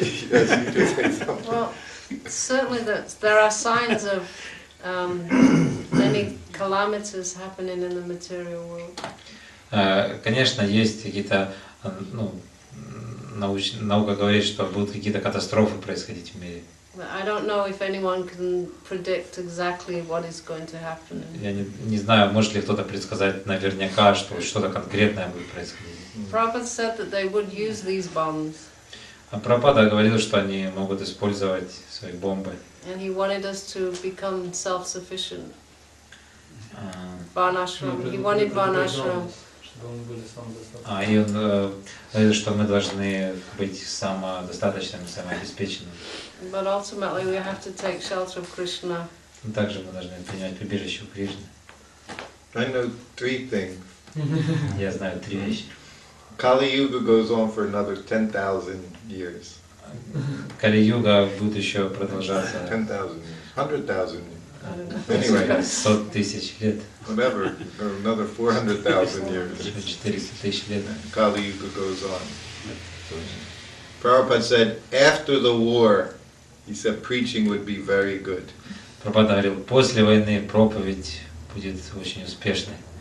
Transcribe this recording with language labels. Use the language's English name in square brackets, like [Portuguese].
[English] Yes, you can say something. Well, certainly there are signs of many calamities happening in the material world. [Russian] Конечно, есть какие-то, ну, наука говорит, что будут какие-то катастрофы происходить в мире. [English] But I don't know if anyone can predict exactly what is going to happen. [Russian] Я не знаю, может ли кто-то предсказать наверняка, что что-то конкретное будет происходить. [English] Prabhupada said that they would use these bombs, [Russian] А Прабхупада говорил, что они могут использовать свои бомбы. [English] and he wanted us to become self-sufficient. А, Varnashram. He wanted Varnashram. [Russian] Чтобы мы были самодостаточны. И он говорил, что мы должны быть самодостаточными, самообеспеченными. [English] But ultimately we have to take shelter of Krishna. [Russian] Но также мы должны принять прибежище у Кришны. [English] I know 3 things. [Russian] Я знаю 3 вещи. [English] Kali Yuga goes on for another 10,000 years. [Russian] Кали-юга будет еще продолжаться [English] 10,000 years. 100,000 years. I don't know. Anyway, [Russian] 100 тысяч лет, [English] whatever, or another 400,000 years. [Russian] еще 400 тысяч лет. [English] Kali Yuga goes on. Prabhupada said, after the war, he said preaching would be very good. [Russian] Прабхупада говорил, после войны проповедь будет очень успешной.